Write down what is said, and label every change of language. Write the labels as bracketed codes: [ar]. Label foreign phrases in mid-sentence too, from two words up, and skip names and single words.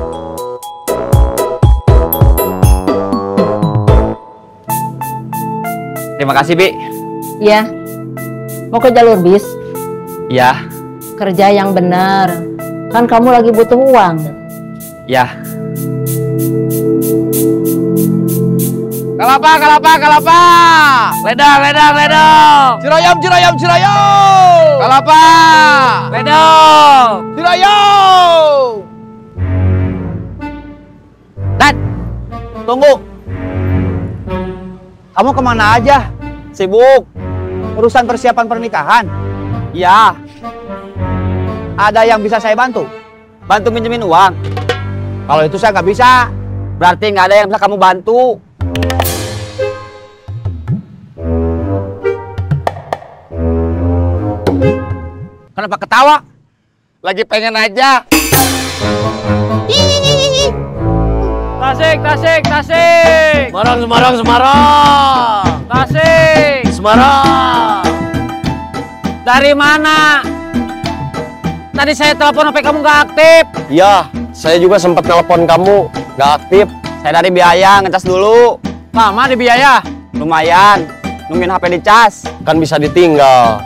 [id] Terima kasih, Bi. Ya. Mau ke jalur bis? Iya, Kerja yang benar. Kan kamu lagi butuh uang. iya. Kelapa, kelapa, kelapa. Ledang, ledang, ledang. Jurayam, jurayam, jurayam. Kelapa. Ledang. Jurayam. Dad, tunggu. Kamu kemana aja? Sibuk. Urusan persiapan pernikahan. Iya. Ada yang bisa saya bantu? Bantu minjemin uang. Kalau itu saya nggak bisa. Berarti nggak ada yang bisa kamu bantu. Kenapa ketawa? Lagi pengen aja. Tasik, tasik, tasik. Semarang, Semarang, Semarang. Tasik. Semarang. Dari mana? Tadi saya telepon HP kamu nggak aktif. Iya, saya juga sempat telepon kamu, nggak aktif. Saya dari biaya ngecas dulu. Lama di biaya. Lumayan. Nungguin HP dicas. Kan bisa ditinggal.